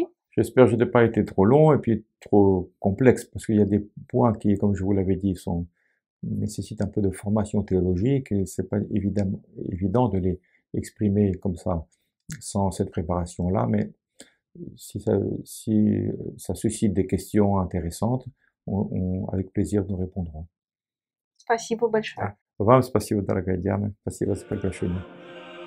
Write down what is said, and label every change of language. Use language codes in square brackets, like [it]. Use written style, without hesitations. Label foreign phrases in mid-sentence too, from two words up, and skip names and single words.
[fr] J'espère que je n'ai pas été trop long et puis trop complexe, parce qu'il y a des points qui, comme je vous l'avais dit, nécessitent un peu de formation théologique et c'est pas évident de les exprimer comme ça sans cette préparation-là, mais si ça suscite des questions intéressantes, avec plaisir nous répondrons. [ru] Спасибо большое. Вам спасибо, дорогая Диана. Спасибо за приглашение.